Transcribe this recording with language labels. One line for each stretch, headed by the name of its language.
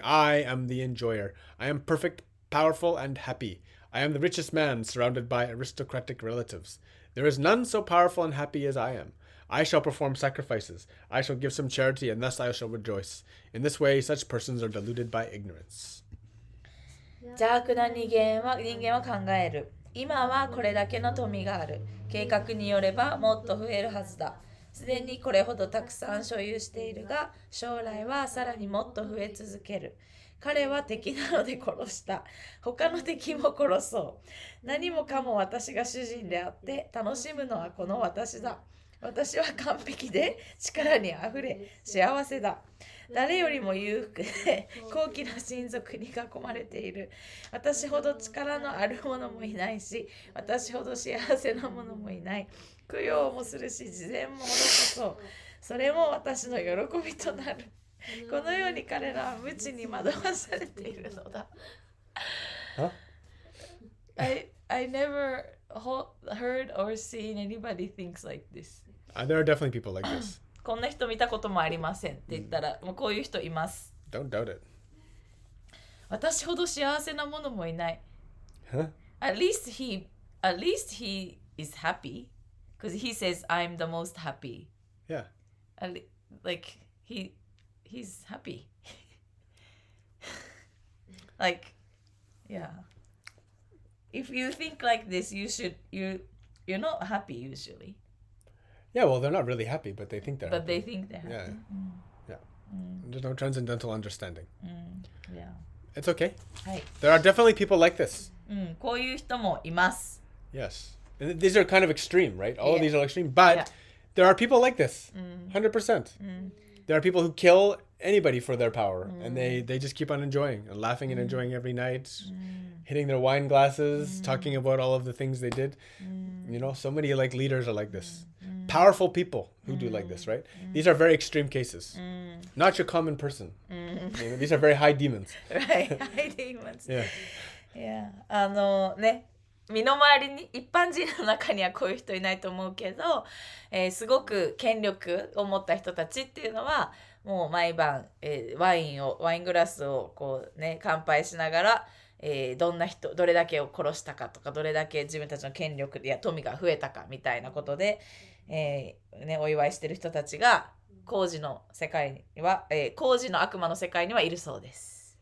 English: I am the enjoyer. I am perfect, powerful, and happy. I am the richest man, surrounded by aristocratic relatives. There is none so powerful and happy as I am. I shall perform sacrifices. I shall give some charity, and thus I shall rejoice. In this way, such persons are deluded by ignorance.
Japanese: 邪悪な人間は考える。今はこれだけの富がある。計画によればもっと増えるはずだ。すでにこれほどたくさん所有しているが、将来はさらにもっと増え続ける。彼は敵なので殺した。他の敵も殺そう。何もかも私が主人であって、楽しむのはこの私だ。私は完璧で力にあふれ幸せだ。誰よりも裕福で高貴な親族に囲まれている。私ほど力のある者もいないし、私ほど幸せな者もいない。供養もするし、慈善も施そう。それも私の喜びとなる。このように彼らは無知に惑わされているのだ。
English: Huh? I never heard or seen anybody thinks like this. There are definitely people like this.
Japanese: こんな人見たこともありませんって言ったら、もうこういう人います。
English: Don't doubt it.
Japanese: 私ほど幸せなものもいない。
English: Huh? At least he is happy because he says I'm the most happy. Yeah. Like he's happy. Like, yeah. If you think like this, you're not happy usually. Yeah, well, they're not really happy, but they think they're But happy. they think they're happy. Yeah. Yeah. There's no transcendental understanding. Yeah. It's okay.
Japanese: はい。
English: There are definitely people like this.
Japanese: こういう人もいます。
English: Yes. And these are kind of extreme, right? All of Yeah. these are extreme. But Yeah. there are people like this. 100%. There are people who kill anybody for their power. And they just keep on enjoying and laughing and enjoying every night. Hitting their wine glasses, talking about all of the things they did. So many like leaders are like this. Powerful people who do like this, right? These are very extreme cases. Not your common person. These are very high demons. Right. High demons. Yeah.
Japanese: いや、ね、身の回りに一般人の中にはこういう人いないと思うけど、すごく権力を持った人たちっていうのはもう毎晩、ワイングラスをこうね乾杯しながら、どれだけを殺したかとかどれだけ自分たちの権力や富が増えたかみたいなことで、お祝いしてる人たちが工事の世界には、工事の悪魔の世界にはいるそうです。